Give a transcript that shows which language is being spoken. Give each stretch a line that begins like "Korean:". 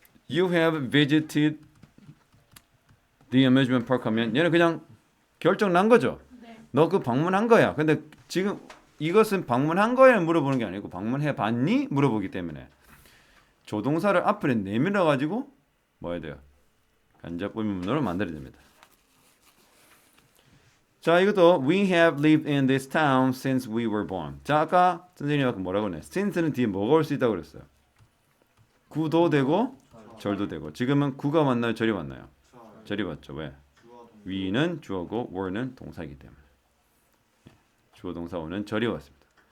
English: you have visited the amusement park
Korean: 하면 얘는 그냥 결정 난 거죠. 네. 너 그 방문한 거야. 근데 지금 이것은 방문한 거야 물어보는 게 아니고 방문해 봤니? 물어보기 때문에 조동사를 앞에 내밀어 가지고 뭐 해야 돼요? 간접 의문문으로 만들어야 됩니다. 자, 이것도
English: we have lived in this town since we were born.
Korean: 자, 아까 선생님이 아까 뭐라고 했나요? since는 뒤에 뭐가 올 수 있다고 그랬어요? 구도 되고 절도 되고. 지금은 구가 왔나요? 절이 왔나요? 절이 왔죠. 왜? we는 주어고 were는 동사이기 때문에. 주어 동사 오는 절이 왔습니다.